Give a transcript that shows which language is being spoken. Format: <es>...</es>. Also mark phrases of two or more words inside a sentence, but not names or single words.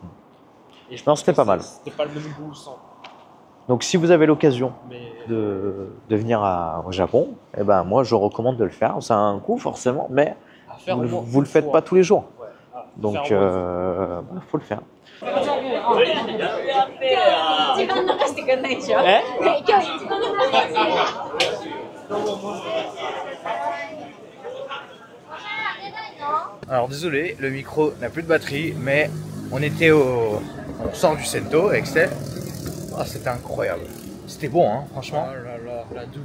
<fr>Et je Non, pense c'était que pas mal. C'était pas le même goût sans. Donc, si vous avez l'occasion Mais de venir au Japon, eh ben, moi, je recommande de le faire. Ça a un coût, forcément, mais à faire vous le faites pas tous les jours. Ouais. Donc, faut le faire.</fr> <ja>一番流してくんないでしょ。え？今日一番流してくんない。</ja> <fr>Alors désolé, le micro n'a plus de batterie, mais on était au centre du Sento avec Steph. Ah, c'était incroyable. C'était bon, hein, franchement. Oh là là, la douche.</fr>